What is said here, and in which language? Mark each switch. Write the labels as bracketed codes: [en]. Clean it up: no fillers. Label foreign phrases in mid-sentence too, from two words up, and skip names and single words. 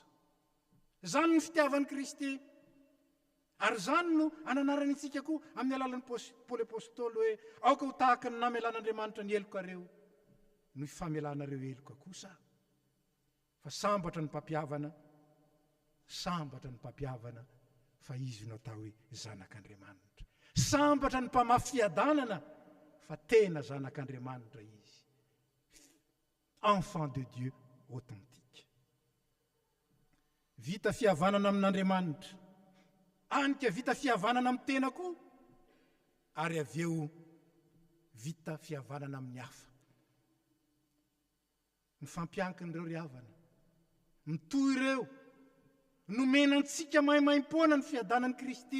[mg] Zany ny fitiavan'i Kristy. Ary zany no ananarany itsika koa amin'ny alalan'ny Paoly apôstôly hoe aoka ho tahaka ny namelan'Andriamanitra ny elokareo no ifamelanareo eloka kosa. Fa sambatra ny mpampiavana fa izy no atao hoe zanak'Andriamanitra. Sambatra ny mpamafy fiadanana fa tena zanak'Andriamanitra izy. [fr] Enfant de Dieu authentique. [mg] Vita fihavanana amin'Andriamanitra, anika vita fihavanana amin'ny tena koa, ary avy eo vita fihavanana amin'ny hafa. Ny fampiankin'ireo ry havana, mitohy ireo, nomenantsika maimaimpona ny fiadanan'i Kristy.